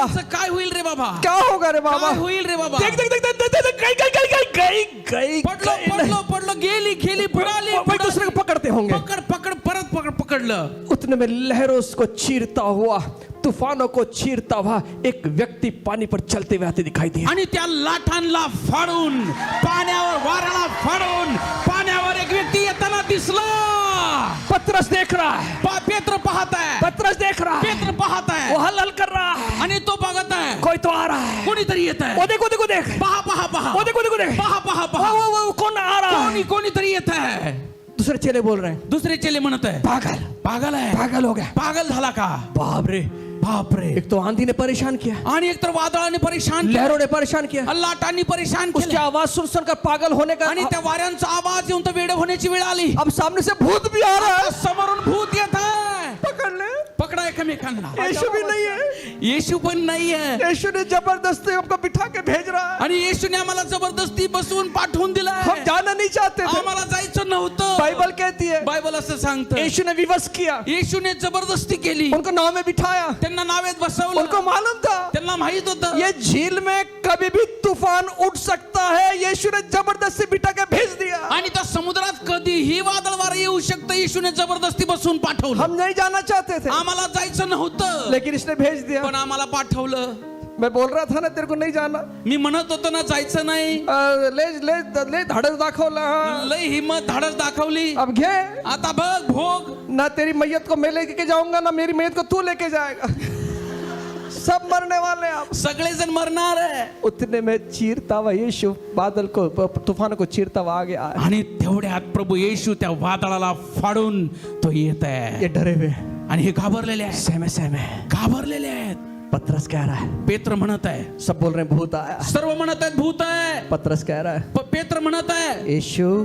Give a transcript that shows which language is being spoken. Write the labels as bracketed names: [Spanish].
[Marathi] मुलांचं काय होईल रे बाबा? [Hindi] क्या होगा रे बाबा? [Marathi] काय होईल रे बाबा? [Hindi] देख देख देख देख देख देख, गई [Marathi] पडलो पडलो पडलो, गेली गेली, बुडाली [Hindi] वो एक दूसरे को पकड़ते होंगे. [Marathi] पकड पकड परत पकड पकडलं. [Hindi] उतने में लहरों को चीरता हुआ, तूफानों को चीरता हुआ एक व्यक्ति पानी पर चलते हुए आते दिखाई दिया. [Marathi] आणि त्या लाटांना फाडून, पाण्यावर वाऱ्याला फाडून पाण्यावर एक व्यक्ती येताना दिसला. [Hindi] पतरस देख रहा है. [Marathi] पेत्र पाहत आहे. [Hindi] पतरस देख रहा है. [Marathi] पेत्र पाहत [Hindi] वो [Marathi] आहे [Hindi] हल हल कर रहा है. [Marathi] आणि तो बघत आहे. [Hindi] कोई तो आ रहा है. [Marathi] कोणीतरी येत आहे. [Hindi] वो देखो देखो देख. [Marathi] पहा पहा पहा, [Hindi] वो देखो देखो देख. [Marathi] पहा पहा पहा, [Hindi] वो कौन आ रहा है? [Marathi] कोणीतरी येत आहे. [Hindi] दूसरे चेले बोल रहे हैं, [Marathi] दुसरे चेले म्हणत आहे, [Hindi] पागल [Marathi] पागल आहे, [Hindi] पागल हो गया. [Marathi] पागल झाला का? [Hindi] बाप रे. [Marathi] बाप रे. [Hindi] एक तो आंधी ने परेशान किया, [Marathi] आणि एकतर वादळाने परेशान केलं, [Hindi] लहरों ने परेशान किया. [Marathi] लाटांनी परेशान [Hindi] उसकी [Marathi] केलं, [Hindi] आवाज सुन सुनकर पागल होने का. [Marathi] आणि त्या वाऱ्यांचा आवाज येऊन तर वेडे होण्याची वेळ आली. [Hindi] अब सामने से भूत भी आ रहा है. [Marathi] समोरून भूत येत आहे. [Hindi] पकड़ ले. [Marathi] पकडा एकमेकांना. [Hindi] यीशु भी नहीं है. [Marathi] येशू पण नाहीये. [Hindi] यीशु ने जबरदस्ती हमको बिठा के भेज रहा है. [Marathi] आणि येशूने आम्हाला जबरदस्ती बसवून पाठवून दिलाय. [Hindi] हम जाना नहीं चाहते थे. [Marathi] आम्हाला जायचं नव्हतं. [Hindi] बाइबल कहती है [Marathi] बायबल असं सांगतं, [Hindi] यीशु ने विवश किया, [Marathi] येशूने जबरदस्ती केली, [Hindi] उनको नाव में बिठाया. [Marathi] त्यांना नावेत बसवलं. [Hindi] उनको मालूम था [Marathi] त्यांना माहित होतं [Hindi] ये झील में कभी भी तूफान उठ सकता है. यीशु ने जबरदस्ती बिठा के भेज दिया. [Marathi] आणि त्या समुद्रात कधीही वादळ वारा येऊ शकतं. येशूने जबरदस्ती बसून पाठवलं. [Hindi] हम नहीं जाना चाहते थे, [Marathi] आम्हाला जायचं नव्हतं, [Hindi] लेकिन इसने भेज दिया. [Marathi] पण आम्हाला पाठवलं. [Hindi] मैं बोल रहा था ना तेरे को नहीं जाना. [Marathi] मी म्हणत होतो ना जायचं नाही. ले ले ले धाडस दाखवला. हाँ. लय हिम्मत धाडस दाखवली. अब घे. आता बघ भोग. [Hindi] ना तेरी मैयत को मैं लेके जाऊंगा, ना मेरी मैयत को तू लेके जाएगा. सब मरने वाले हैं आप. [Marathi] सगळेजण मरणार आहे. [Hindi] उतने में चीरता हुआ यीशु बादल को, तूफान को चीरता हुआ आ गया. [Marathi] आणि तेवढ्यात प्रभू येशू त्या वादळाला फाडून तो येत आहे. [Hindi] ये डरे हुए, [Marathi] आणि हे घाबरलेले आहेत. [Hindi] सहमे सहमे. [Marathi] घाबरलेले आहेत. [Hindi] पतरस कह रहा है, [Marathi] पेत्र म्हणत आहे, [Hindi] सब बोल रहे हैं भूत आया. [Marathi] सर्व म्हणत आहेत भूत आहे. [Hindi] पतरस कह रहा है, [Marathi] पेत्र म्हणत आहे, [Hindi] यीशु